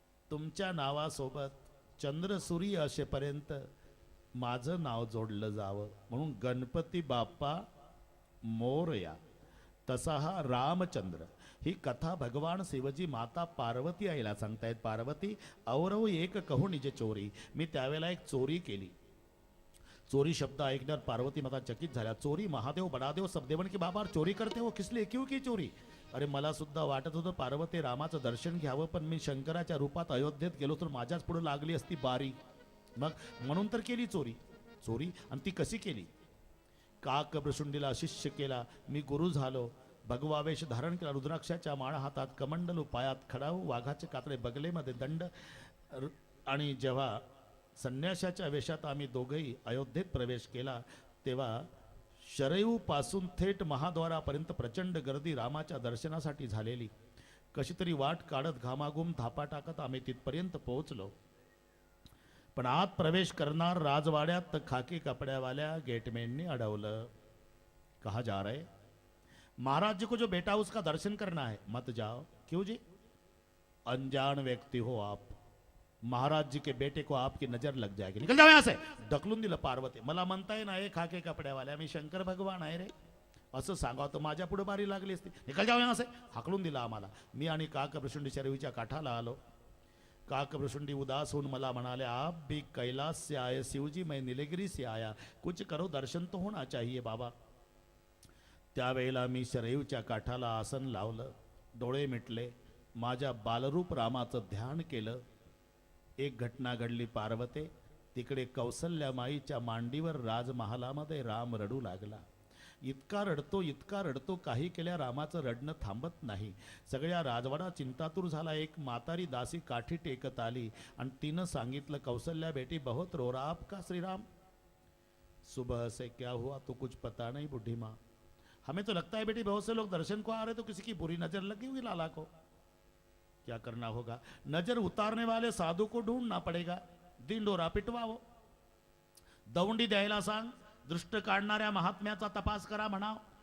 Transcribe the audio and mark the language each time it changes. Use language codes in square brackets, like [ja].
[mr] तुमच्या नावासोबत चंद्र सूर्य असेपर्यंत माझं नाव जोडलं जावं, म्हणून गणपती बाप्पा मोरया. तसा हा रामचंद्र. ही कथा भगवान शिवजी माता पार्वती आईला सांगतायत. [hi] पार्वती, औरव एक कहू निजे चोरी, [mr] मी त्यावेळेला एक चोरी केली. चोरी शब्द ऐकण्यावर पार्वती माता चकित झाल्या. चोरी? [hi] महादेव बडादेव सब देवन की बाबा चोरी करते हो, किसले क्यों की चोरी? [mr] अरे मला सुद्धा वाटत होतं पार्वती रामाचं दर्शन घ्यावं, पण मी शंकराच्या रूपात अयोध्येत गेलो तर माझ्याच पुढे लागली असती बारी, मग म्हणून तर केली चोरी. चोरी आणि ती कशी केली? काक प्रशुंडीला शिष्य केला, मी गुरु झालो, भगवावेश धारण केला, रुद्राक्षाच्या माळा हातात, कमंडलू पायात, खडाऊ वाघाचे कातडे बगलेमध्ये दंड. आणि जेव्हा संन्याशाच्या वेशात आम्ही दोघंही अयोध्येत प्रवेश केला, तेव्हा शरयू पासून थेट महाद्वारापर्यंत प्रचंड गर्दी रामाच्या दर्शनासाठी झालेली. कशी तरी वाट काढत घामाघूम धापा टाकत आम्ही तिथपर्यंत पोहोचलो. पण आत प्रवेश करणार राजवाड्यात खाकी कपड्यावाल्या गेटमॅननी अडवलं. [hi] कहा जा रहे? महाराज जी को जो बेटा उसका दर्शन करना है, मत जाओ. क्यों जी? अनजान व्यक्ति हो आप, महाराज जी के बेटे को आपकी नजर लग जाएगी, निकल जाओ यहां से. [mr] ढकलून दिलं पार्वती. मला म्हणताय ना हे खाके कपड्यावाल्या, मी शंकर भगवान आहे रे असं सांगा तर माझ्या पुढे बारी लागली असती. [hi] निकल जाओ यहां से. [mr] हाकलून दिला आम्हाला. मी आणि काकप्रशुंडी शरयूच्या काठाला आलो. काकप्रशुंडी उदास होऊन मला म्हणाले, [hi] आप भी कैलाश से आए शिवजी, मैं नीलगिरी से आया, कुछ करो, दर्शन तो होना चाहिए बाबा. [mr] त्यावेळेला मी शरयूच्या काठाला आसन लावलं, डोळे मिटले, माझ्या बालरूप रामाचं ध्यान केलं. एक घटना घडली पार्वते. तिकडे कौसल्यामाईच्या मांडीवर राजमहालामध्ये राम रडू लागला. इतका रडतो, काही केल्या रामाचं रडणं थांबत नाही. सगळ्या राजवाडा चिंतातूर झाला. एक म्हातारी दासी काठी टेकत आली आणि तिनं सांगितलं, [hi] कौसल्या बेटी बहुत रो रहा आपका श्रीराम. सुबह से क्या हुआ तो कुछ पता नहीं बूढ़ी माँ, हमें तो लगता है बेटी बहुत से लोग दर्शन को आ रहे तो किसी की बुरी नजर लगी हुई लाला को. क्या करना होगा? नजर उतारने वाले साधु को ढूंढना पड़ेगा, दिंडोरा पिटवावो, [mr] दवंडी द्यायला सांग, दृष्ट काढणाऱ्या महात्म्याचा तपास करा म्हणाव.